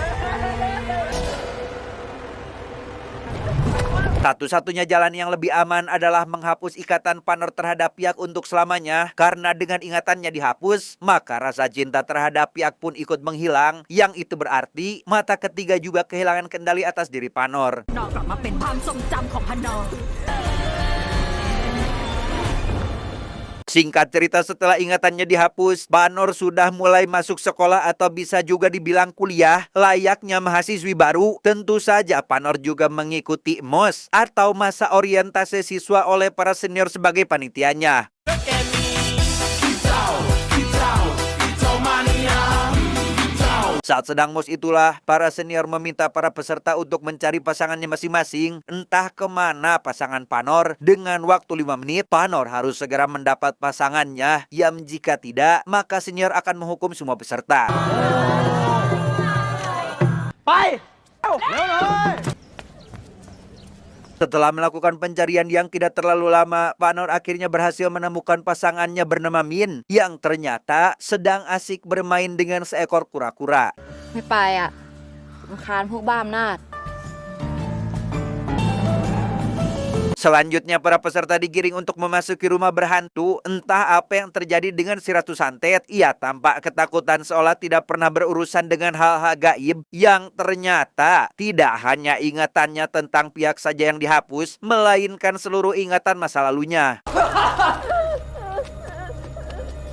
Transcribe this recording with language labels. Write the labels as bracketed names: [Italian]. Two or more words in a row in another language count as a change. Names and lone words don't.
[Indonesian] Satu-satunya jalan yang lebih aman adalah menghapus ikatan Panor terhadap Piak untuk selamanya. Karena dengan ingatannya dihapus, maka rasa cinta terhadap Piak pun ikut menghilang. Yang itu berarti mata ketiga juga kehilangan kendali atas diri Panor. [Thai] นอกกลับมาเป็นความทรงจำของพนอ [Indonesian] Singkat cerita, setelah ingatannya dihapus, Panor sudah mulai masuk sekolah atau bisa juga dibilang kuliah. Layaknya mahasiswi baru, tentu saja Panor juga mengikuti MOS atau masa orientasi siswa oleh para senior sebagai panitianya. Saat sedang MOS itulah, para senior meminta para peserta untuk mencari pasangannya masing-masing. Entah kemana pasangan Panor. Dengan waktu 5 menit, Panor harus segera mendapat pasangannya. Yang jika tidak, maka senior akan menghukum semua peserta. [Thai] ไปเร็วเลย [Indonesian] Setelah melakukan pencarian yang tidak terlalu lama, Panor akhirnya berhasil menemukan pasangannya bernama Min, yang ternyata sedang asik bermain dengan seekor kura-kura. [Thai] ไม่ไปอ่ะรำคาญพวกบ้าอำนาจ [Indonesian] Selanjutnya para peserta digiring untuk memasuki rumah berhantu. Entah apa yang terjadi dengan si Ratu Santet. Ia tampak ketakutan seolah tidak pernah berurusan dengan hal-hal gaib. Yang ternyata tidak hanya ingatannya tentang Piak saja yang dihapus, melainkan seluruh ingatan masa lalunya.